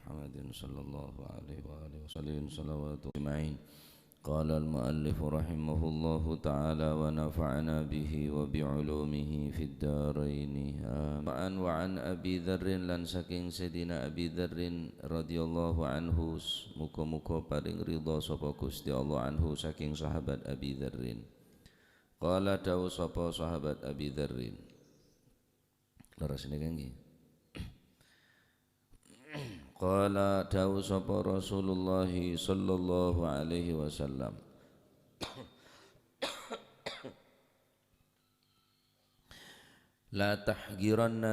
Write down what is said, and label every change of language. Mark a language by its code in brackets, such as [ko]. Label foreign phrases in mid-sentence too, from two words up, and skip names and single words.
[ar] محمد صلى الله عليه وآله وسلم صلوات أجمعين. قال المؤلف رحمه الله تعالى ونفعنا به وبعلومه في الدارين آمين. وعن أبي ذر [jv] lan saking Sayyidina Abi Dzar [ar] رضي الله عنه [jv] muga-muga paring ridha sapa Gusti Allah anhu saking sahabat Abi Dzar. Qala dawu sapa sahabat Abi Dzar. Leres niki nggih. Qala dawu sapa Rasulullah [ar] صلى الله عليه وسلم لا تحقرن